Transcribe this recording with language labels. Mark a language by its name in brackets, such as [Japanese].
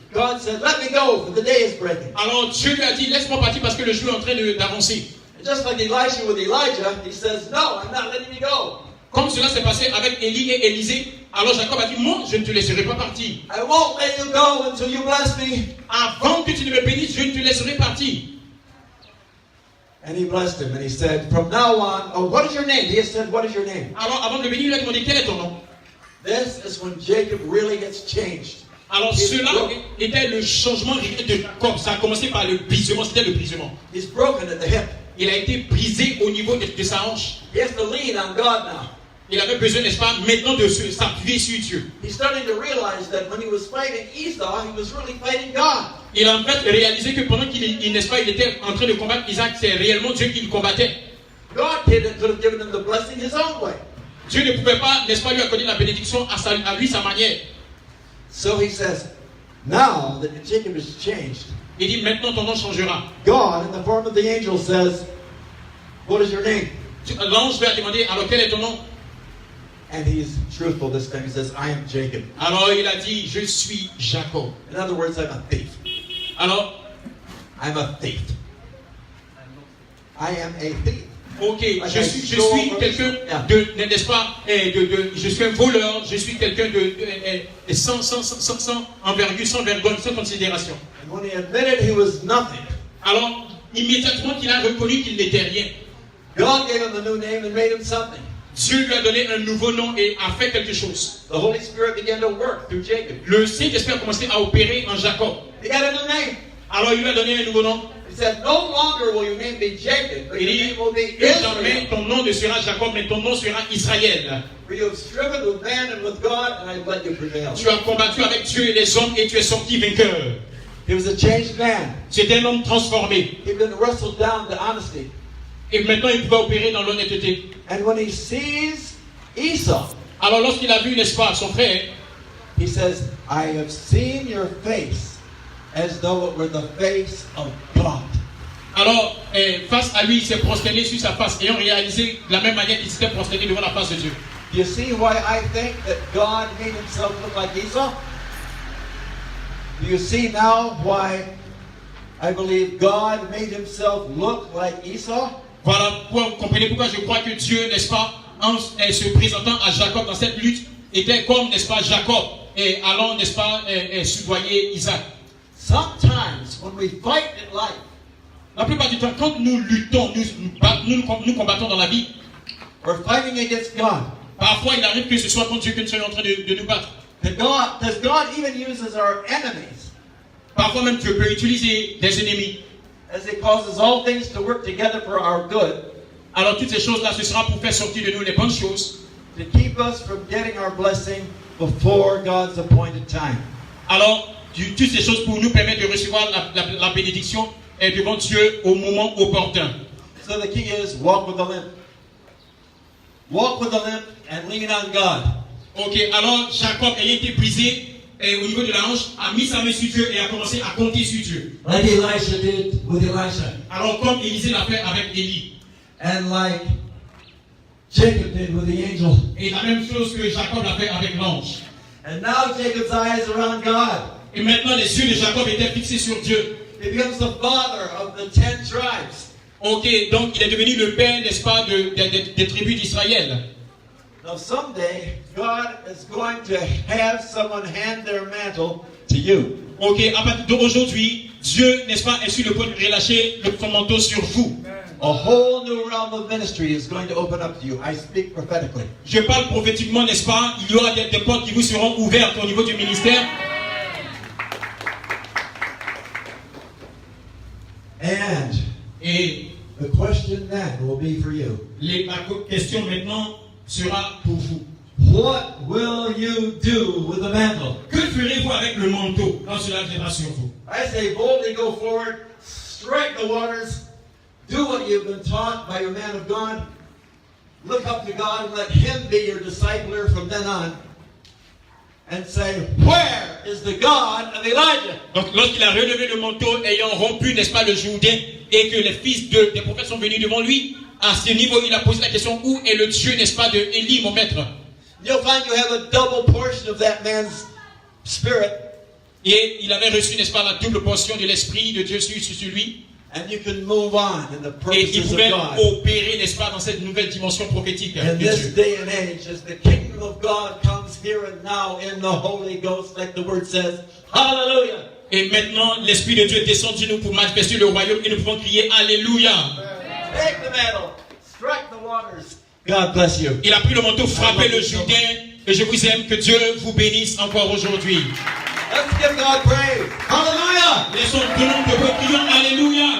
[English] God said, "Let me go, for the day is breaking." [French] Alors Dieu lui a dit, laisse-moi partir parce que le jour est en train d'avancer. [English] And just like Elisha with Elijah, he says, "No, I'm not letting you go. [French] Comme cela s'est passé avec Élie et Élisée, alors Jacob a dit, moi je ne te laisserai pas partir. [English] I won't let you go until you bless me." [French] Avant que tu ne me bénisses, je ne te laisserai partir. [English] And he blessed him, and he said, "From now on, oh, what is your name?" He said, "What is your name?" [French] Alors avant de le bénir, il lui a demandé, quel est ton nom? [English] This is when Jacob really gets changed. [French] Alors cela était le changement de Jacob. Ça a commencé par le brisement, c'était le brisement. [English] He's broken at the hip. [French] Il a été brisé au niveau de sa hanche. [English] He has to lean on God now. [French] Il avait besoin, n'est-ce pas, maintenant de s'appuyer sur Dieu. [English] He's starting to realize that when he was fighting Esau, he was really fighting God. [French] Il a en fait réalisé que pendant n'est-ce pas, il était en train de combattre Isaac, c'est réellement Dieu qui le combattait. [English] God could have given him the blessing his own way. [French] Dieu ne pouvait pas, n'est-ce pas, lui accorder la bénédiction à lui, sa manière. [English] So he says, now that Jacob has changed, [French] Il dit, maintenant ton nom changera. [English] God, in the form of the angel, says, "What is your name?" [French] L'ange lui a demandé, alors quel est ton nom? [English] And he's truthful this time. He says, "I am Jacob." [French] Alors il a dit, je suis Jacob. [English] In other words, I'm a thief. [French] Alors, [English] I'm a thief. I am a thief. [French] ok, je suis quelqu'un n'est-ce pas, je suis un voleur, je suis quelqu'un sans envergure, sans vergogne, sans considération. [English] And when he admitted he was nothing, [French] Alors, immédiatement qu'il a reconnu qu'il n'était rien, [English] God gave him a new name and made him something. [French] Dieu lui a donné un nouveau nom et a fait quelque chose. [English] The Holy Spirit began to work through Jacob. [French] Le Saint-Esprit a commencé à opérer en Jacob. [English] He got a new name. [French] Alors il lui a donné un nouveau nom. [English] He said, "No longer will your name be Jacob, but [French] Il [English] your [French] dit, [English] name will be [French] désormais [English] Israel. [French] ton nom ne sera Jacob, mais ton nom sera Israël. [English] For you have striven with man and with God, and I let you prevail." [French] Tu as combattu avec Dieu et les hommes et tu es sorti vainqueur. [English] He was a changed man. [French] C'était un homme transformé. [English] He'd been wrestled down to honesty. [French] Et maintenant il pouvait opérer dans l'honnêteté. [English] And when he sees Esau, [French] Alors lorsqu'il a vu, n'est-ce pas, son frère, [English] he says, "I have seen your face as though it were the face of God." [French] alors face à lui, il s'est prosterné sur sa face, ayant réalisé de la même manière qu'il s'était prosterné devant la face de Dieu. [English] Do you see why I think that God made himself look like Esau? Do you see now why I believe God made himself look like Esau? [French] Voilà, vous comprenez pourquoi je crois que Dieu, n'est-ce pas, en se présentant à Jacob dans cette lutte, était comme, n'est-ce pas, Jacob, et allant, n'est-ce pas, soudoyer Isaac. [English] Sometimes when we fight in life, [French] La plupart du temps, quand nous luttons, nous combattons dans la vie, [English] we're fighting against God. [French] parfois il arrive que ce soit contre Dieu que nous sommes en train de nous battre. [English] Does God even uses our enemies [French] Parfois même Dieu peut utiliser des ennemis. [English] as He causes all things to work together for our good, [French] Alors toutes ces choses-là, ce sera pour faire sortir de nous les bonnes choses. [English] to keep us from getting our blessing before God's appointed time. [French] Alors, toutes ces choses pour nous permettre de recevoir la bénédiction devant Dieu au moment opportun. [English] So the key is walk with a limp. Walk with a limp and lean on God. [French] Ok, alors Jacob ayant été brisé au niveau de la hanche, a mis sa main sur Dieu et a commencé à compter sur Dieu. [English] Like Elisha did with Elisha. [French] Alors comme Élisée l'a fait avec Élie. [English] And like Jacob did with the angel. [French] Et la même chose que Jacob l'a fait avec l'ange. [English] And now Jacob's eyes are on God. [French] Et maintenant les yeux de Jacob étaient fixés sur Dieu. [English] He becomes the father of the 10 tribes. [French] Ok, donc il est devenu le père, n'est-ce pas, des tribus d'Israël. [English] Now someday, God is going to have someone hand their mantle to you. [French] Ok, à partir d'aujourd'hui, Dieu, n'est-ce pas, est sur le point de relâcher son manteau sur vous. [English] A whole new realm of ministry is going to open up to you. I speak prophetically. [French] Je parle prophétiquement, n'est-ce pas? Il y aura des portes qui vous seront ouvertes au niveau du ministère. [English] And [French] Et [English] the question then will be for you. [French] la question maintenant sera pour vous. [English] What will you do with the mantle? [French] Que ferez-vous avec le manteau quand cela viendra sur vous? [English] I say boldly go forward, strike the waters, do what you've been taught by your man of God, look up to God and let Him be your discipler from then on. and say, where is the God of Elijah? [French] Donc, lorsqu'il a relevé le manteau, ayant rompu, n'est-ce pas, le Jourdain, et que les fils des prophètes sont venus devant lui, à ce niveau, il a posé la question, où est le Dieu, n'est-ce pas, de Élie, mon maître? [English] You'll find you have a double portion of that man's spirit, [French] Et il avait reçu, n'est-ce pas, la double portion de l'Esprit de Dieu sur lui. [English] and you can move on in the [French] Et il [English] purposes of [French] pouvait [English] God. [French] opérer, n'est-ce pas, dans cette nouvelle dimension prophétique de [English] In this [French] Dieu. [English] day and age, as the kingdom of God comes here and now in the Holy Ghost, like the word says, hallelujah. [French] Et maintenant, l'Esprit de Dieu descend sur nous pour manifester le royaume et nous pouvons crier Alléluia. [English] Take the mantle, strike the waters. God bless you. [French] Il a pris le manteau, frappé le Jourdain, et je vous aime, que Dieu vous bénisse encore aujourd'hui. [English] Let's give God praise. Hallelujah. [French] Laissons tout le monde de crions Alléluia.